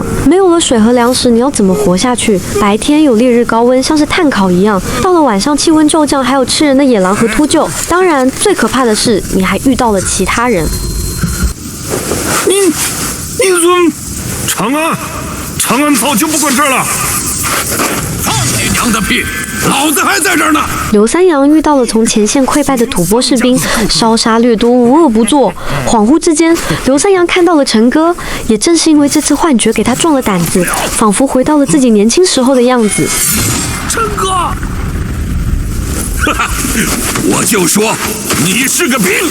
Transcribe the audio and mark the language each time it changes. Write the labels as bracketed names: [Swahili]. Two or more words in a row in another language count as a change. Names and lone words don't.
[Chinese] 沒有了水和糧食，你要怎麼活下去？白天有烈日高溫，像是炭烤一樣；到了晚上，氣溫驟降，還有吃人的野狼和禿鷲。當然，最可怕的是，你還遇到了其他人。你說長安早就不管事了。放你娘的屁！老子還在這兒呢！劉三陽遇到了從前線潰敗的吐蕃士兵，燒殺掠奪，無惡不作。恍惚之間，劉三陽看到了陳哥，也正是因為這次幻覺給他壯了膽子，仿佛回到了自己年輕時候的樣子。陳哥，我就說你是個兵。